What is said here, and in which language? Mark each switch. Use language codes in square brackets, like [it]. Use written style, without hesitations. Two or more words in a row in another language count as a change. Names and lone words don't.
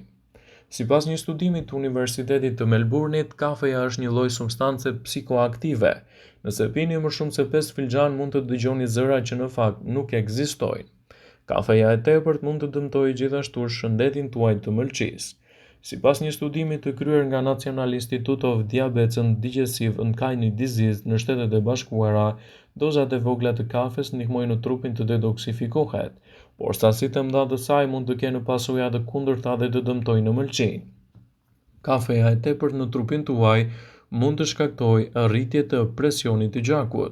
[sq] Sipas një studimi të Universitetit të Melbourne-it, kafeja është një lloj substance psikoaktive. Nëse pini më shumë se 5 filxhan mund të dëgjoni zëra që në fakt nuk ekzistojnë. Kafeja e tepërt mund të dëmtojë gjithashtu shëndetin tuaj të mëlçisë. Sipas një studimi të kryer nga National Institute of Diabetes and Digestive and Kidney Disease në Shtetet e Bashkuara, dozat e vogla të kafes ndihmojnë në trupin të detoksifikohet, por sasitë e mëdha të saj mund të kenë pasoja të kundërta dhe të dëmtojnë në mëlçinë. Kafeja e tepërt në trupin tuaj mund të shkaktojë rritje të presionit të gjakut.